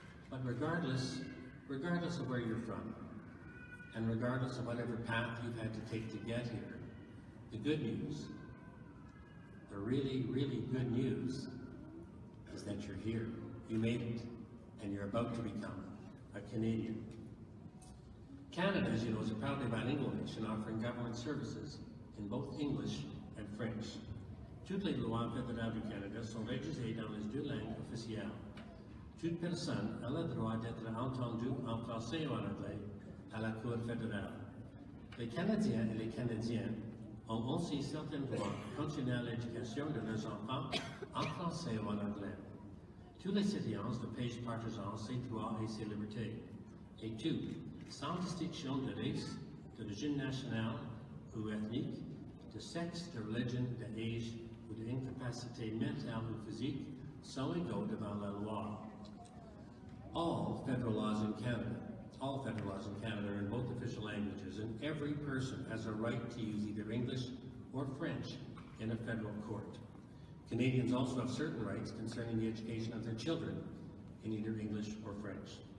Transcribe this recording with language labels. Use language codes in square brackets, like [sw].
[en] But regardless of where you're from, and regardless of whatever path you've had to take to get here, the good news, the really, really good news, is that you're here. You made it, and you're about to become a Canadian. Canada, as you know, is a proudly bilingual nation offering government services in both English and French. [fr] Toutes les lois fédérales du Canada sont rédigées dans les deux langues officielles. Toute personne a le droit d'être entendue en français ou en anglais à la Cour fédérale. Les Canadiens et les Canadiennes ont aussi certains droits concernant l'éducation de leurs enfants en français ou en anglais. Tous les citoyens ne payent partisans ces droits et ces libertés. Et tout, sans distinction de race, d'origine nationale ou ethnique, de sexe, de religion, d'âge ou d'incapacité mentale ou physique, sont égaux devant la loi. [en] All federal laws in Canada are in both official languages, and every person has a right to use either English or French in a federal court. Canadians also have certain rights concerning the education of their children in either English or French.